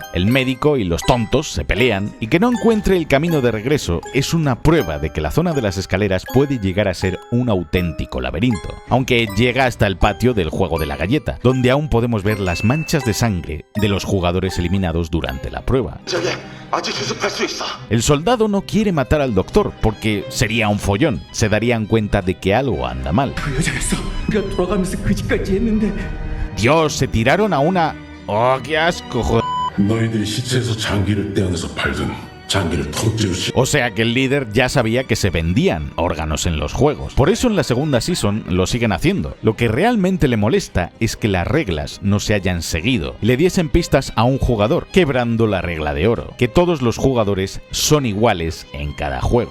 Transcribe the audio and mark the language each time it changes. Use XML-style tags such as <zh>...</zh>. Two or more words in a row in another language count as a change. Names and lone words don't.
<es>El médico y los tontos se pelean, y que no encuentre el camino de regreso es una prueba de que la zona de las escaleras puede llegar a ser un auténtico laberinto, aunque llega hasta el patio del juego de la galleta, donde aún podemos ver las manchas de sangre de los jugadores eliminados durante la prueba. El soldado no quiere matar al doctor porque sería un follón, se darían cuenta de que algo anda mal. Dios, se tiraron a una... ¡Oh, qué asco, joder!</es> <ko>너희들이 시체에서 장기를 떼어내서 팔든 장기를 통째로</ko> <es>O sea que el líder ya sabía que se vendían órganos en los juegos. Por eso en la segunda season lo siguen haciendo. Lo que realmente le molesta es que las reglas no se hayan seguido y le diesen pistas a un jugador, quebrando la regla de oro, que todos los jugadores son iguales en cada juego.</es>